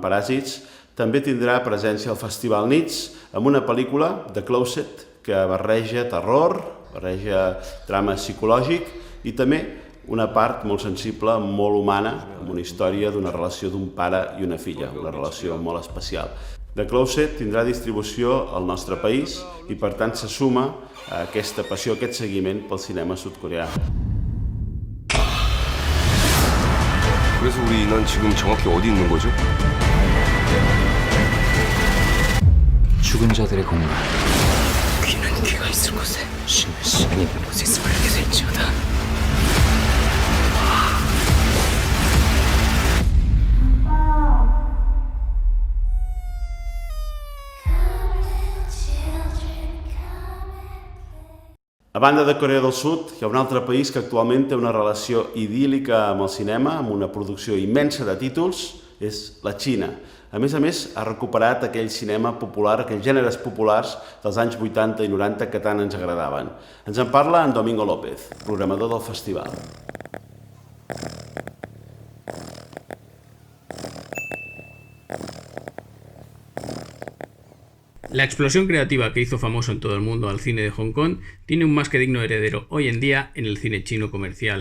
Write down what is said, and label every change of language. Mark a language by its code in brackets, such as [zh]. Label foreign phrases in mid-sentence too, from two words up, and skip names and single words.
[ca] Paràsits, també tindrà presència al Festival Nits amb una pel·lícula, The Closet, que barreja terror, barreja drama psicològic i també una part molt sensible, molt humana, amb una història d'una relació d'un pare i una filla, una relació molt especial. The Closet tindrà distribució al nostre país i per tant se suma a aquesta passió, a aquest seguiment pel cinema sud-coreà. [ko] 그래서 우리는 지금 정확히 어디 있는 거죠? 죽은 자들의 공간. 귀는 귀가 있을 곳에, 신은 신이 있는 곳에 있음을 알게 될지어다. [ca] A banda de Corea del Sud, hi ha un altre país que actualment té una relació idíl·lica amb el cinema, amb una producció immensa de títols, és la Xina. A més, ha recuperat aquell cinema popular, aquells gèneres populars dels anys 80 i 90 que tant ens agradaven. Ens en parla en Domingo López, programador del festival. [es] La explosión creativa que hizo famoso en todo el mundo al cine de Hong Kong tiene un más que digno heredero hoy en día en el cine chino comercial.